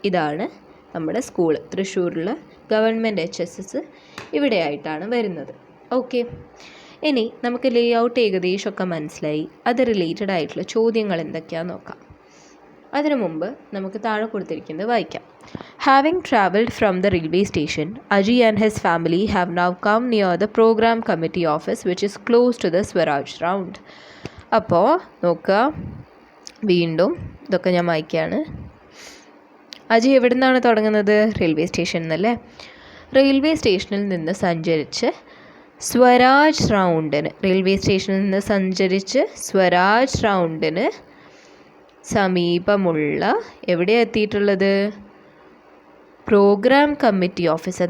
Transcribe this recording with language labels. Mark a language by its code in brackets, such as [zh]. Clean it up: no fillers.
[ml] ഇതാണ് നമ്മുടെ school, തൃശ്ശൂരിലുള്ള government HSS ഇവിടെയായിട്ടാണ് വരുന്നത്. ഓക്കെ, ഇനി നമുക്ക് ലേ ഔട്ട് ഏകദേശമൊക്കെ മനസ്സിലായി. അത് റിലേറ്റഡ് ആയിട്ടുള്ള ചോദ്യങ്ങൾ എന്തൊക്കെയാണെന്ന് നോക്കാം. അതിനു മുമ്പ് നമുക്ക് താഴെ കൊടുത്തിരിക്കുന്നത് വായിക്കാം. [en] Having travelled from the railway station, Aji and his family have now come near the program committee office which is close to the Swaraj Round. [ml] അപ്പോൾ നോക്കുക, വീണ്ടും ഇതൊക്കെ ഞാൻ വായിക്കുകയാണ്. അജി എവിടെ നിന്നാണ് തുടങ്ങുന്നത്, റെയിൽവേ സ്റ്റേഷനിൽ നിന്നല്ലേ. റെയിൽവേ സ്റ്റേഷനിൽ നിന്ന് സഞ്ചരിച്ച് സ്വരാജ് റൗണ്ടിന്, റെയിൽവേ സ്റ്റേഷനിൽ നിന്ന് സഞ്ചരിച്ച് സ്വരാജ് റൗണ്ടിന് സമീപമുള്ള എവിടെയാണ് എത്തിയിട്ടുള്ളത്, പ്രോഗ്രാം കമ്മിറ്റി ഓഫീസ്.